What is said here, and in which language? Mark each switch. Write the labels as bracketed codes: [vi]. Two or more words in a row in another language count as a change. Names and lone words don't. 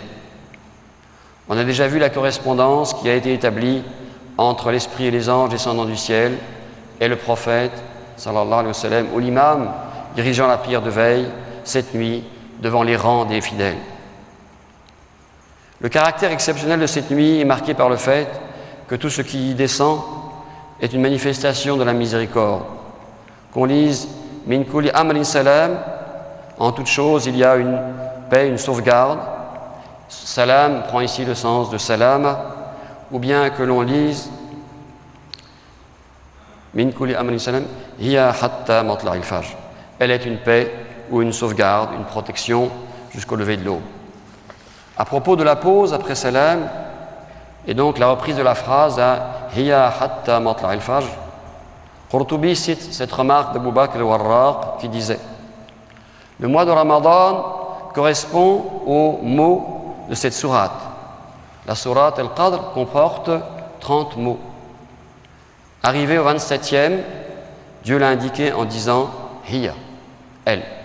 [fr] On a déjà vu la correspondance qui a été établie entre l'esprit et les anges descendant du ciel et le prophète, [ar] صلى الله عليه وسلم, [fr] ou l'imam dirigeant la prière de veille cette nuit devant les rangs des fidèles. Le caractère exceptionnel de cette nuit est marqué par le fait que tout ce qui y descend est une manifestation de la miséricorde. Qu'on lise « [ar] من كل أمر سلام [fr] » en toute chose il y a une paix, une sauvegarde. Salam prend ici le sens de salama, ou bien que l'on lise « [ar] من كل أمر سلام هي حتى مطلع الفجر [fr] » elle est une paix ou une sauvegarde, une protection jusqu'au lever de l'aube. À propos de la pause après salam, et donc la reprise de la phrase à [ar] هي حتى مطلع الفجر, [fr] Qurtubi cite cette remarque d'Abu Bakr al-Warraq qui disait: le mois de Ramadan correspond au mot de cette sourate. La sourate Al-Qadr comporte 30 mots. Arrivé au 27e, Dieu l'a indiqué en disant hiya, elle.